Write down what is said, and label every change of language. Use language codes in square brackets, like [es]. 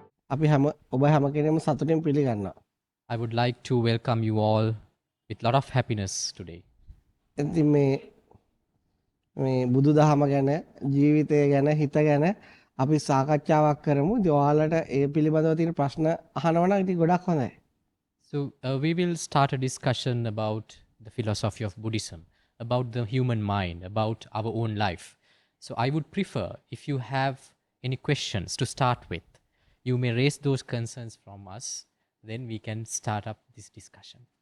[si] අපි හැම ඔබ හැම කෙනෙක්ම සතුටින් පිළිගන්නවා. [en] I would like to welcome you all with a lot of happiness today. [si] ඉතින් මේ බුදුදහම ගැන ජීවිතය ගැන හිත ගැන අපි සාකච්ඡාවක් කරමු. ඉතින් ඔයාලට ඒ පිළිබඳව තියෙන ප්‍රශ්න අහනවා නම් ඉතින් ගොඩක් හොඳයි. [en] So, we will start a discussion about the philosophy of Buddhism, about the human mind, about our own life. So, I would prefer if you have any questions to start with, you may raise those concerns from us, then we can start up this discussion.